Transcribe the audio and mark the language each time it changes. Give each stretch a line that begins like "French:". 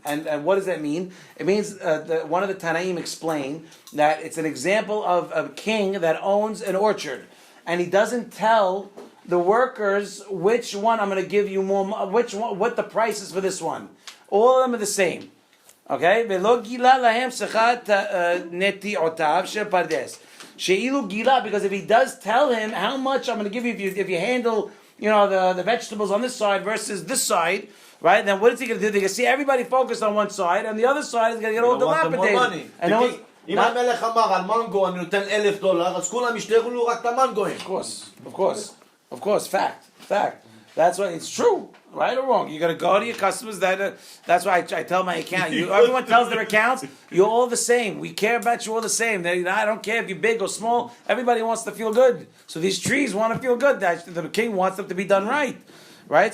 English: And what does that mean? It means one of the Tanaim explained that it's an example of a king that owns an orchard, and he doesn't tell the workers which one I'm going to give you more, which one, what the price is for this one. All of them are the same. Okay?
Hebrew: ולא גילה להם שכת נטיעותיו של פרדס. שאילו גילה,
English: because if he does tell him how much I'm going to give you if you handle, the vegetables on this side versus this side, right? Then what is he going to do? They're going to see everybody focused on one side, and the other side is going to get all dilapidated.
Hebrew: אם המלך אמר על מנגו אני נותן $1,000, אז כולם ישתגלו רק את המנגוים.
English: Of course, fact. That's why it's true, right or wrong. You got to go to your customers. That's why I tell my account. Everyone tells their accounts, you're all the same. We care about you all the same. I don't care if you're big or small. Everybody wants to feel good. So these trees want to feel good. The king wants them to be done right. Right?